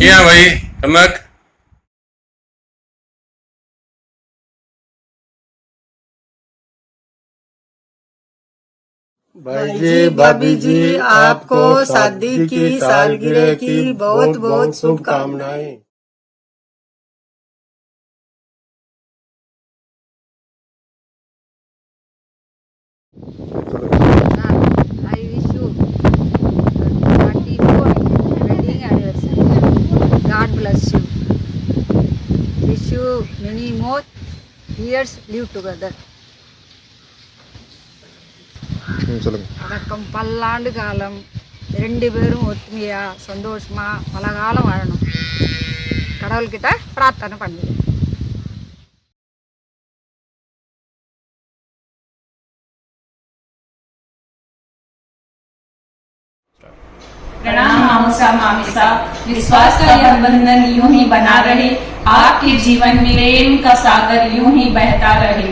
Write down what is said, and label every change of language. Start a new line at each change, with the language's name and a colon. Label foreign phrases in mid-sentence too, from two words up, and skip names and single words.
Hindi: क्या भाई कनक। भाई जी भाभी जी आपको शादी की सालगिरह की बहुत बहुत शुभकामनाएं।
English: I wish you 24th wedding anniversary. God bless you. Wish you many more years live together.
Tamil: வணக்கம். பல்லாண்டு காலம் ரெண்டு பேரும் ஒத்துமையா சந்தோஷமா பல காலம் வாழணும். கடவுள்கிட்ட பிரார்த்தனை பண்ணுங்க.
Hindi: प्रणाम मामूसा मामीसा, विश्वास का यह बंधन यूं ही बना रहे, आपके जीवन में प्रेम का सागर यूं ही बहता रहे।